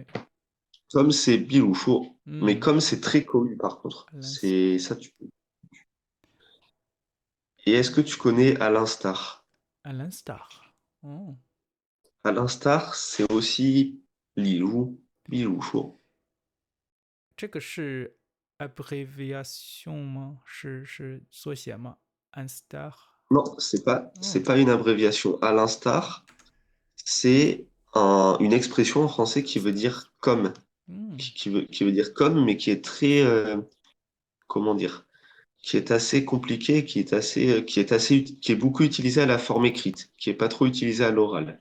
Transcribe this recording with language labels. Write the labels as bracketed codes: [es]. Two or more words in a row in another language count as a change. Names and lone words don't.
[fr] comme c'est biloucho. Mais Hmm. comme c'est très connu par contre, À l'ins- c'est ça. Et est-ce que tu connais à l'instar? à l'instar. Oh. À l'instar, c'est aussi Lilou, Biloucho. [zh] 这个是 abréviation 吗？是缩写吗 ？Instar。 [fr] Non, c'est Oh. pas une abréviation. À l'instar, c'est une expression en français qui veut dire comme, Hmm. qui veut dire comme, mais qui est très, comment dire, qui est assez compliqué, qui est beaucoup utilisé à la forme écrite, qui est pas trop utilisé à l'oral.